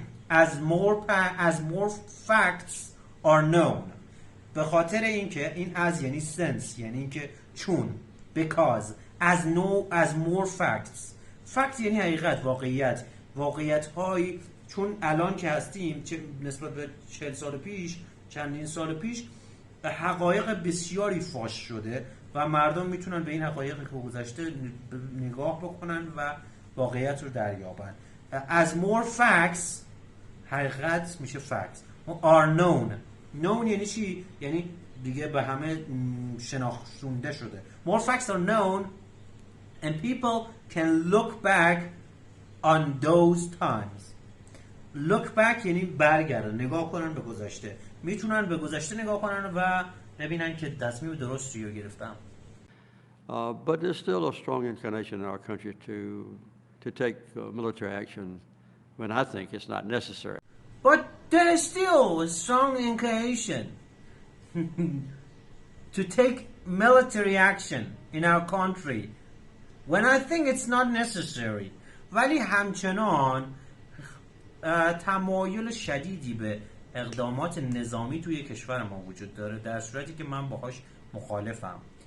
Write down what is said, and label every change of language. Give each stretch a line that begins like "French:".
English: as more facts
Persian: are known به خاطر اینکه این as یعنی since یعنی اینکه چون
English: because as more facts
Persian: یعنی حقیقت واقعیت های چون الان که هستیم نسبت به 40 سال پیش چندین سال پیش حقایق بسیاری فاش شده و مردم میتونن به این حقایقی که گذشته نگاه بکنن و واقعیت رو دریابن.
English: as more facts
Persian: حقیقت میشه
English: facts are known
Persian: یعنی چی؟ یعنی دیگه به همه شناخته شده.
English: more facts are known and people can look back on those times.
Persian: look back یعنی برگردن نگاه کنن به گذشته میتونن به گذشته نگاه کنن و ببینن که تصمیم درستی رو گرفتم.
English: But there's still a strong inclination in our country to take military action when I think it's not necessary. But there is still a strong inclination to take military action in our country when I think it's not necessary.
Persian: ولی همچنان تمایل شدیدی به اقدامات نظامی توی کشور ما وجود داره در صورتی که من باهاش مخالفم.